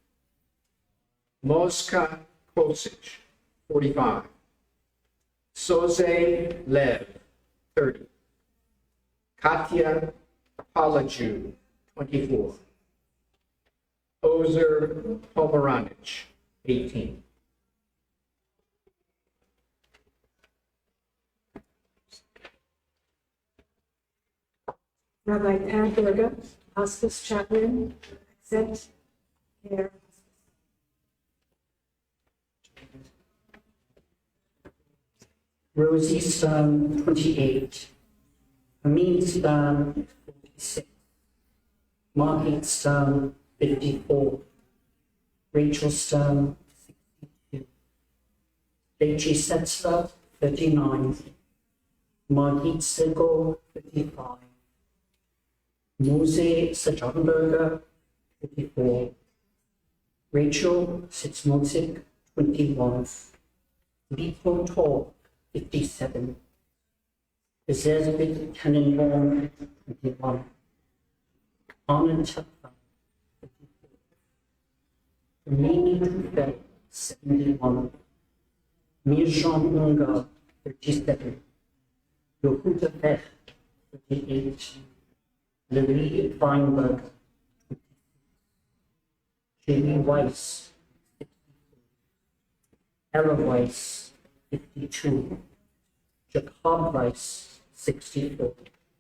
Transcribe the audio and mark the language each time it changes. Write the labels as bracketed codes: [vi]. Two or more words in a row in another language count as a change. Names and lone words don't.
[en] Moska Kosic, 45. Soze Lev, 30. Katya Palaju, 24. Ozer Pomeranich, 18. Rabbi Tad Durga, hospice chaplain, accept care. Rosie Stone, 28. Amin Stone, 46. Margaret Stone, 54. Rachel Stone, 62. Deji Setzler, 39. Margit Sigel, 55. Mose Sajonberger, 54. Rachel Sitzmozik, 21. Lito Tall, 57. Elizabeth Tannenbaum, 21. Anna Tupfer, 54. Remini Tufel, 71. Mirjan Ungar, 37. Yehuda Pech, 38. Louis Weinberg, Jamie Weiss, 64. Ella Weiss, 52. Jacob Weiss, 64.